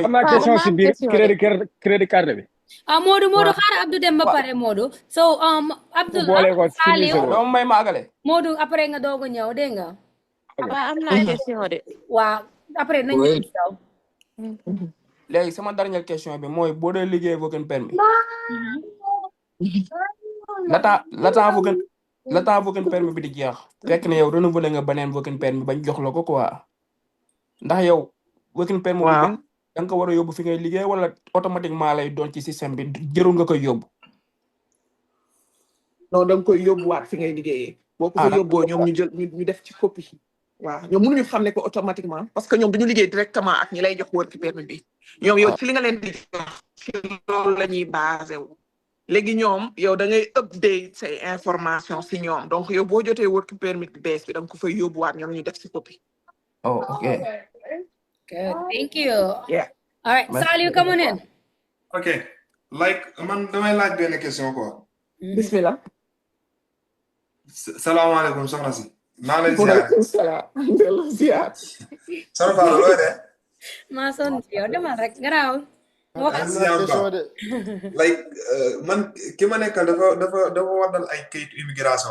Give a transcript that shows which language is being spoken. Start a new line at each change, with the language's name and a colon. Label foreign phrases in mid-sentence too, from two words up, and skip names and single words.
Wolof: am naa question si biir crédit card bi Modou xaaral Abdou dem ba pare Modou so Abdou Saliou dama may maagale Modou après nga doog a ñëw dégg nga waaw am naa question de waaw après nañ ñëw daw léegi sama dernière question bi mooy boo dee liggéey
English: working permit
Wolof: la temps
English: working permit
Wolof: bi di jeex fekk ne yow renouveler nga beneen
English: working permit
Wolof: bañ jox la ko quoi ndax yow
English: working permit
Wolof: bi da nga ko war a yóbbu fi ngay liggéey wala automatiquement lay doon ci système bi jërul nga koy yóbbu non da nga koy yóbbuwaat fi ngay liggéeyee boo ko fa yóbboo ñoom ñu jël ñu def ci copie waaw ñoom mënuñu xam ne ko automatiquement parce que ñoom dañu liggéey directement ak ñi lay jox
English: working permit
Wolof: bi ñoom yow ci li nga leen di jox ci loolu la ñuy basé wu léegi ñoom yow da ngay update say information si ñoom donc yow boo jotee
English: working permit
Wolof: bi bees bi da nga ko fay yóbbuwaat ñoom ñu def si copie
English: okay good thank you yeah all right Saliou come on in
Wolof: okay like man damay laaj benn question quoi bismillah salaamaaleykum soxna si maa lay ziar soxna Fatou looy de maa sonn ci yow demal rek garaaw like man ki ma nekkal dafa waddal ay kayitu immigration